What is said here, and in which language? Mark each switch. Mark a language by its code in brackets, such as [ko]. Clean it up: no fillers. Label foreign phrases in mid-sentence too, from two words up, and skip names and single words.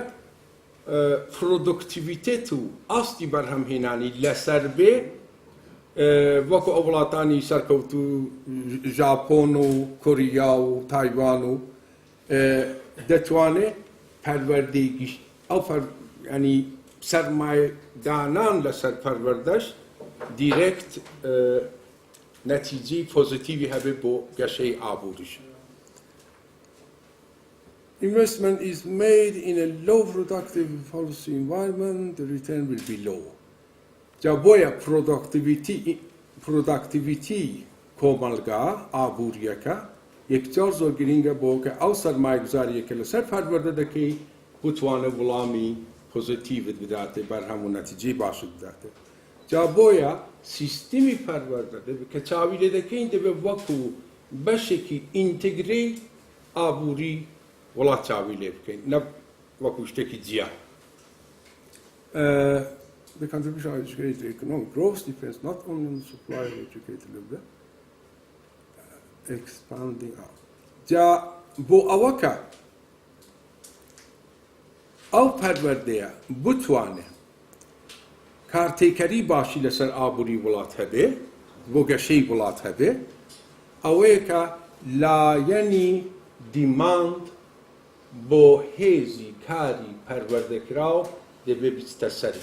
[ckb] پرۆدکتیڤیتێت و ئاستی بەرهەمهێنانی لەسەر بێ وەکو ئەو وڵاتانی سەرکەوت و ژاپۆن و کوریا و تایوان و دەتوانێت پەروەردەی گشت ئەو ینی سەرمایەدانان لەسەر پەروەردەش دیرێکت نەتیجەی پۆزیتیڤی هەبێت بۆ گەشەی ئابووریش. [en] Investment is made in a low productive policy environment, the return will be low. [ckb] جا بۆیە پرۆداکتیڤیتی کۆمەلگا ئابووریەکە یەکجار زۆر گرینگە بۆ کە ئەو سەرمایه‌گوزاریەکە لەسەر پەروەردە دەکەی بتوانێت وەڵامی پۆزیتیڤت بداتێ بەرهەم و نەتیجەی باشت بداتێ. جا بۆیە سیستمی پەروەردە کە چاوی لێ دەکەین دەبێت وەکو بەشێکی ئینتگرەی ئابووری وڵات چاوی لێ بکەین نە وەکو شتێکی جیا. [en] The contribution of educated economic growth depends not only on the supply of educated labor, expanding out. [ckb] جا بۆ ئەوەکە ئەو پەروەردەیە بتوانێت کارتێکەری باشی لەسەر ئابووری وڵات هەبێ بۆ گەشەی وڵات هەبێ ئەوەیە کە لایەنی دیماند بۆ هێزی کاری پەروەردەکراو دەبێ بچتە سەری.